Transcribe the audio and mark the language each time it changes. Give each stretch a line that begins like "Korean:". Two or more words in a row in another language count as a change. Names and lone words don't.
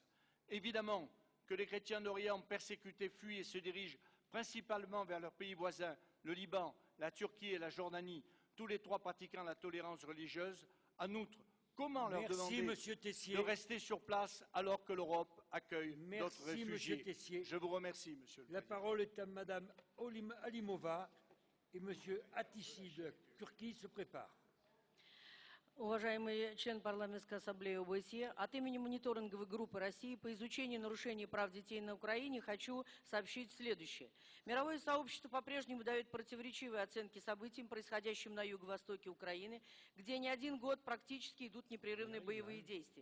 French: Évidemment que les chrétiens d'Orient persécutés fuient et se dirigent principalement vers leurs pays voisins, le Liban, la Turquie et la Jordanie, tous les 3 pratiquant la tolérance religieuse. En outre, comment leur demander de rester sur place alors que l'Europe accueille d'autres réfugiés? Je vous remercie, Monsieur le Président. La parole est à Madame Alimova et Monsieur Atissi de la Turquie se prépare.
Russian: Уважаемый член парламентской ассамблеи ОБСЕ, от имени мониторинговой группы России по изучению нарушений прав детей на Украине хочу сообщить следующее. Мировое сообщество по-прежнему дает противоречивые оценки событиям, происходящим на юго-востоке Украины, где не один год практически идут непрерывные боевые действия.